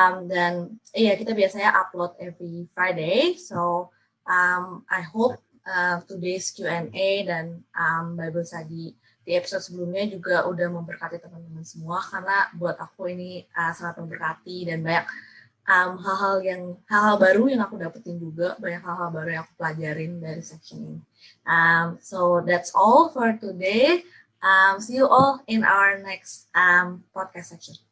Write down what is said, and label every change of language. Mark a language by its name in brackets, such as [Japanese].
[Indonesian] Dan iya kita biasanya upload [English] every Friday. So I hope today's Q&A [Indonesian] dan Bible study di episode sebelumnya juga udah memberkati teman-teman semua, karena buat aku ini sangat memberkati dan banyak hal-hal baru yang aku dapetin juga, banyak hal-hal baru yang aku pelajarin dari section ini. [English] So that's all for today. See you all in our next podcast section.